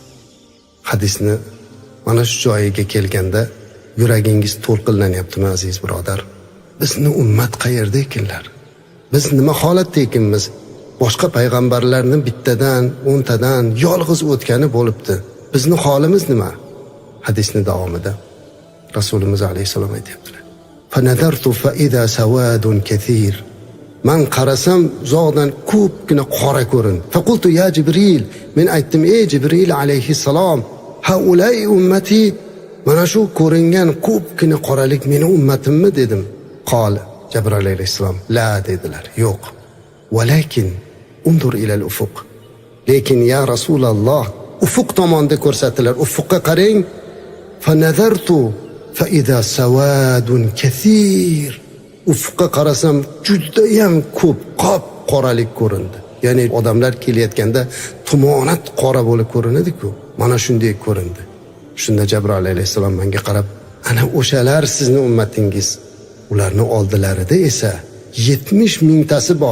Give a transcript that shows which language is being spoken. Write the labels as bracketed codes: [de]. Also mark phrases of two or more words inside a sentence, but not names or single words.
[uz] Hadisni mana shu joyiga kelganda yuragingiz to'lqinlanyaptimi aziz birodar? Bizni ummat qayerda ekanlar? Biz nima holatda ekanmiz? Boshqa payg'ambarlarni bittadan, 10 tadan yolg'iz o'tgani bo'libdi. Bizni holimiz nima? Hadisni davomida Rasulimiz alayhisalom aytibdilar: [ar] "فنظرت فإذا سواد كثير." [uz] Man qarasam uzoqdan ko'pgina qora ko'rin. [ar] فقلت يا جبريل, [uz] men aytdim: "Ey Jibril alayhissalom, [ar] هؤلاء أمتي, [uz] mana shu ko'ringan ko'pgina qoralik meni ummatimmi?" dedim. Qol, Jibril alayhissalom, "La" dedilar. "Yo'q. [ar] ولكن انظر إلى الأفق." [uz] Lekin [ar] يا رسول الله, [uz] ufuq tomonda ko'rsatilar. Ufuqqa qarang. [ar] فنظرت فإذا سواد كثير. [uz] Ufuqqa qarasam juda ham ko'p qop qoralik ko'rindi. Ya'ni odamlar kelayotganda tumonat qora bo'lib ko'rinadi-ku. Mana shunday ko'rindi. Shunda Jibril alayhissalom menga qarab: "Ana o'shalar sizni ummatingiz. Ularning oldilarida esa 70 mingtasi bor.